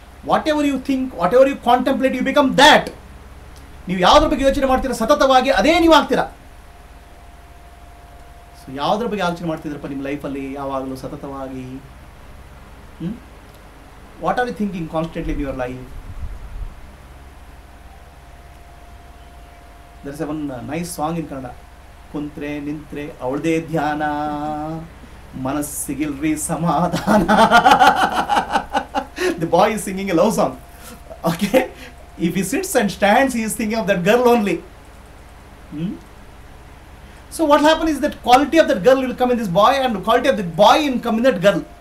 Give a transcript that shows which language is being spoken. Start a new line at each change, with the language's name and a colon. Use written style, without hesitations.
English: Whatever you think, whatever you contemplate, you become that.
Kannada: ನೀವು ಯಾವುದ್ರ ಬಗ್ಗೆ ಯೋಚನೆ ಮಾಡ್ತೀರಾ ಸತತವಾಗಿ ಅದೇ ನೀವು ಆಗ್ತೀರಾ. ಸೊ ಯಾವುದ್ರ ಬಗ್ಗೆ ಆಲೋಚನೆ ಮಾಡ್ತಿದ್ರಪ್ಪ ನಿಮ್ಮ ಲೈಫಲ್ಲಿ ಯಾವಾಗಲೂ ಸತತವಾಗಿ?
English: What are you thinking constantly in your life? There is one nice song in Kannada.
Kannada: ಕುಂತ್ರೆ ನಿಂತ್ರೆ ಅವಳದೇ ಧ್ಯಾನ, ಮನಸ್ಸಿಗಿಲ್ರಿ ಸಮಾಧಾನ.
English: The boy is singing a love song. Okay? If he sits and stands, he is thinking of that girl only. So what happens is that quality of that girl will come in this boy, and the quality of the boy will come in that girl.